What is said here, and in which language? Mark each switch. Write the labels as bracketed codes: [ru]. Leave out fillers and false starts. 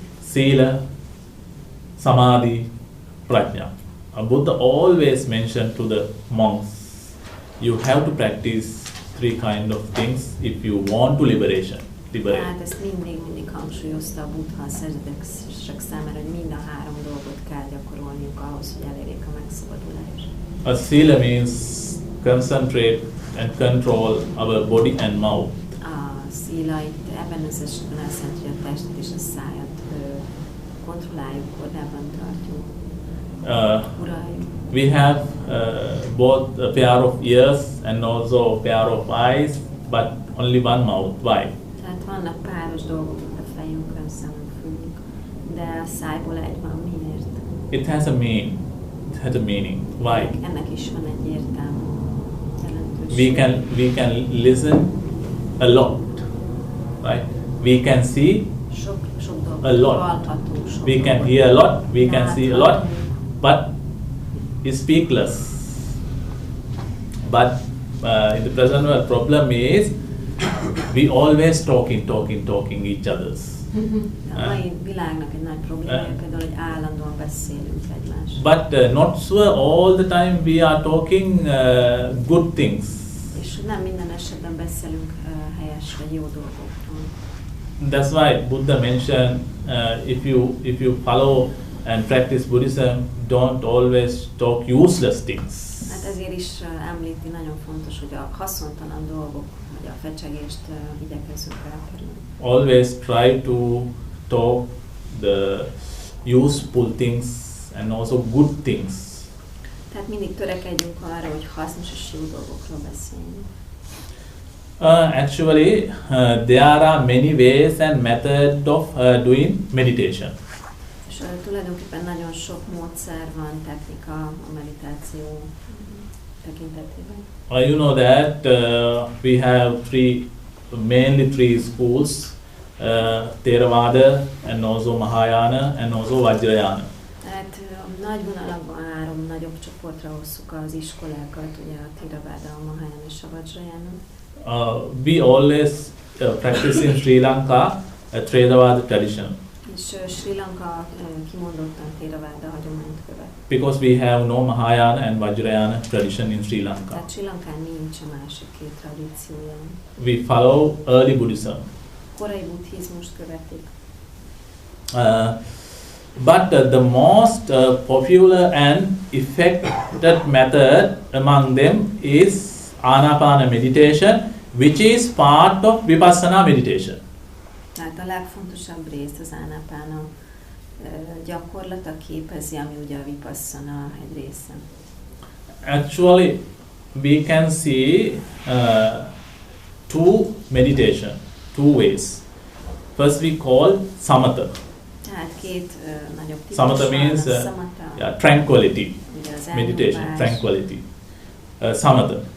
[pi] Sila, Samadhi, Prajna. [en] Buddha always mentioned to the monks, you have to practice 3 kind of things if you want to liberate. [hu] Tehát ezt mindig hangsúlyozta a Buddha a szerzetesek számára, hogy mind a 3 dolgot kell gyakorolniuk ahhoz, hogy elérjék a megszabadulást. [en] A Sila means concentrate and control our body and mouth. [hu] A Sila itt ebben az esetben azt jelenti, hogy a testet és a szájat kontrolláljuk, kordában tartjuk, uraljuk. [en] We have both a pair of ears and also a pair of eyes, but only one mouth. Why? [hu] Tehát vannak páros dolgok a fejünkön, szemünk, fülünk, de a szájból egy van. Miért? [en] It has a meaning. Why? [hu] Ennek is van egy értelme, jelentőség. [en] We can listen a lot, right? We can see [hu] sok dolgot [en] a lot. [hu] hallhatunk, [en] We can hear a lot. We can see a lot, but we speak less. But in the present world, problem is we always talking each others. [hu] A mai világnak egy nagy problémája például, hogy állandóan beszélünk egymással. [en] But not sure all the time we are talking good things. [hu] És nem minden esetben beszélünk helyes vagy jó dolgokról. [en] That's why Buddha mentioned if you follow and practice Buddhism, don't always talk useless things. [hu] Hát ezért is említi, nagyon fontos, hogy a haszontalan dolgok, vagy a fecsegést igyekezzünk elkerülni. [en] Always try to talk the useful things and also good things. [hu] Tehát mindig törekedjünk arra, hogy hasznos és jó dolgokról beszéljünk. [en] Actually, there are many ways and methods of doing meditation. [hu] És tulajdonképpen nagyon sok módszer van, technika a meditáció tekintetében. [en] You know that we have mainly three schools, Theravada and also Mahayana and also Vajrayana. [hu] Tehát nagy vonalakban 3 nagyobb csoportra osszuk az iskolákat, ugye a Theravada, a Mahayana és a Vajrayana. [en] We always practice in Sri Lanka a Theravada tradition. [hu] És Sri Lanka kimondottan Theravada hagyományt követ. [en] Because we have no Mahayana and Vajrayana tradition in Sri Lanka. [hu] Tehát Sri Lankán nincs a másik 2 tradíciója. [en] We follow early Buddhism. [hu] Korai buddhizmust követik. [en] But the most popular and effective method among them is Anapana meditation, which is part of Vipassana meditation. [hu] Tehát a legfontosabb rész az Anapana gyakorlata képezi, ami ugye a Vipassana egy része. [en] Actually, we can see two meditation, 2 ways. First we call samatha. [hu] Tehát 2 nagyobb típus [en] Samatha means tranquility, meditation, tranquility. Samatha.